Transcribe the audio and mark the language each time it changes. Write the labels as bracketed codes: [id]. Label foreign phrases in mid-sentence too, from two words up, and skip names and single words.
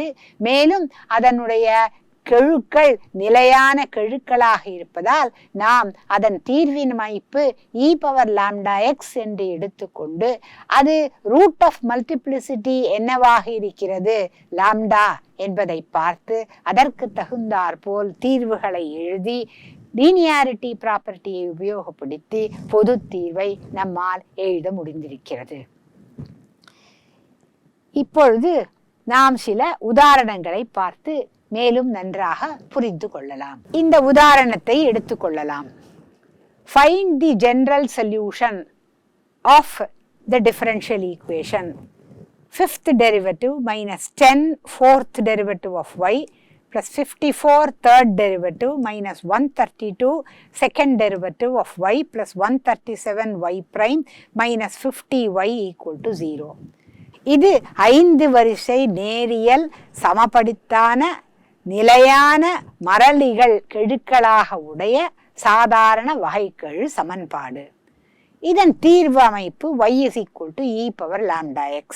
[ta] மேலும் அதனுடைய கெழுக்கள் நிலையான கெழுக்களாக இருப்பதால் நாம் அதன் தீர்வின் அமைப்பு [en] e power lambda x [ta] என்று எடுத்துக்கொண்டு அது [en] root of multiplicity [ta] என்னவாக இருக்கிறது லாம்டா என்பதை பார்த்து அதற்கு தகுந்தாற்போல் தீர்வுகளை எழுதி [en] linearity property [ta] உபயோகப்படுத்தி பொது தீர்வை நம்மால் எழுத முடிந்திருக்கிறது. இப்பொழுது நாம் சில உதாரணங்களை பார்த்து மேலும் நன்றாக புரிந்து கொள்ளலாம். இந்த உதாரணத்தை எடுத்துக்கொள்ளலாம். [en] Find the general solution of the differential equation. Fifth derivative minus 10 fourth derivative of y plus 54 third derivative minus 132 second derivative of y plus 137 y prime minus 50y = 0. [ta] இது 5 வரிசை நேரியல் சமபடித்தான நிலையான மரலிகள் கெழுக்களாக உடைய சாதாரண வகைக்கெழு சமன்பாடு. இதன் தீர்வு அமைப்பு y = [en] e power lambda x.